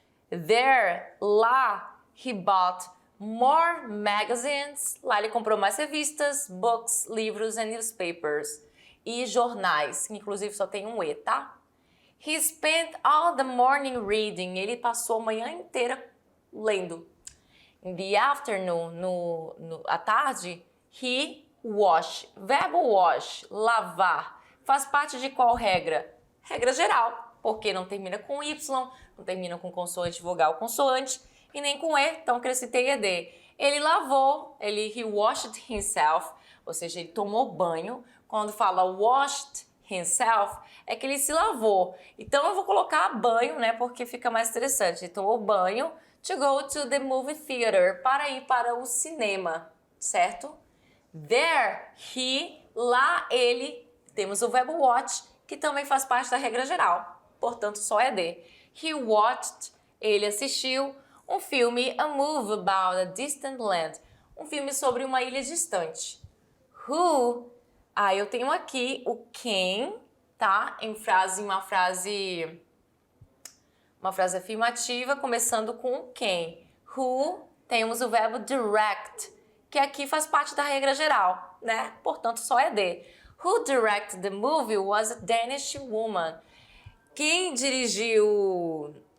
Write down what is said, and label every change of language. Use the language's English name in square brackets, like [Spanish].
[English] There, lá, he bought more magazines. [Portuguese] Lá ele comprou mais revistas, books, livros [English] and newspapers. [Portuguese] E jornais, inclusive só tem um E, tá? [English] He spent all the morning reading. [Portuguese] Ele passou a manhã inteira lendo. [English] In the afternoon, [Portuguese] à tarde, [English] he washed. [Portuguese] Verbo wash, lavar. Faz parte de qual regra? Regra geral, porque não termina com Y, não termina com consoante, vogal, consoante, e nem com E, então acrescentei ED. Ele lavou, [English] he washed himself, [Portuguese] ou seja, ele tomou banho. Quando fala [English] washed himself, [Portuguese] é que ele se lavou. Então eu vou colocar banho, né, porque fica mais interessante. Ele tomou banho [English] to go to the movie theater, [Portuguese] para ir para o cinema, certo? There, lá ele, temos o verbo watch, que também faz parte da regra geral, portanto só é de. [English] He watched, [Portuguese] ele assistiu um filme, [English] a movie about a distant land, [Portuguese] um filme sobre uma ilha distante. Who, eu tenho aqui o quem, tá? Uma frase afirmativa, começando com quem. Who, temos o verbo direct, que aqui faz parte da regra geral, né? Portanto, só é de. [English] Who directed the movie was a Danish woman. [Portuguese] Quem dirigiu